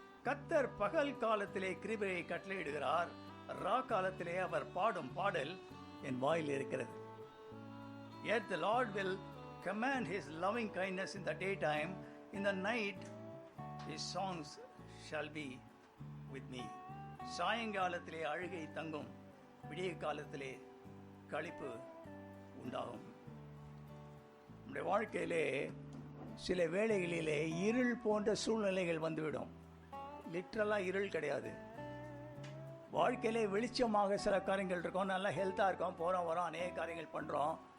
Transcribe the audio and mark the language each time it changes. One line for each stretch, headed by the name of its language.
Tamil: கர்த்தர் பகல் காலத்திலே கிருபையை கட்டளையிடுகிறார், ரா காலத்திலே அவர் பாடும் பாடல் என் வாயில் இருக்கிறது.
English: Yet the Lord will command his loving kindness in the daytime, in the night his songs shall be with me.
Tamil: சாயங்காலத்திலே அழுகை தங்கும், விடிய காலத்திலே களிப்பு உண்டாகும். நம்முடைய வாழ்க்கையிலே சில வேளைகளிலே இருள் போன்ற சூழ்நிலைகள் வந்துவிடும். லிட்ரலாக இருள் கிடையாது. வாழ்க்கையிலே வெளிச்சமாக சில காரியங்கள் இருக்கும், நல்லா ஹெல்த்தாக இருக்கும், போகிறோம் வரோம், அநேக காரியங்கள் பண்ணுறோம்.